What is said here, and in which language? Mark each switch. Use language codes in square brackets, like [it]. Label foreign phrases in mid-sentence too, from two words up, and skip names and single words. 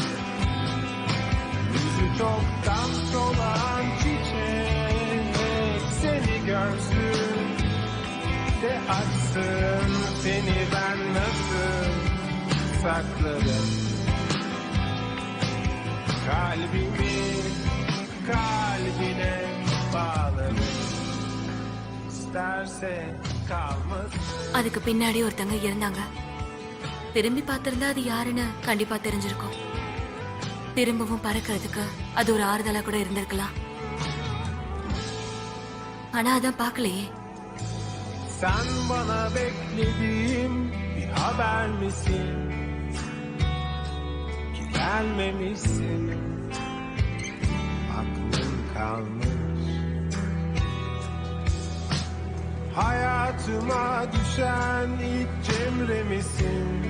[tr] Yüzü çoktan solan çiçek seni görsün de açsın. Seni ben nasıl saklarım? Kalbimi kalbine bağlarım. İsterse kalmasın. [ta] அதுக்கு பின்னாடி ஒருத்தங்க இருந்தாங்க. திரும்பி பார்த்திருந்தா அது யாருன்னு கண்டிப்பா தெரிஞ்சிருக்கும். திரும்பவும் பறக்கிறதுக்கு அது ஒரு ஆறுதலா கூட இருந்திருக்கலாம். ஆனா அதான் பார்க்கலையே. [tr] Sen bana beklediğim bir haber misin? Ki gelmemişsin. Aklın kalmış. Hayatıma düşen ilk cemre misin?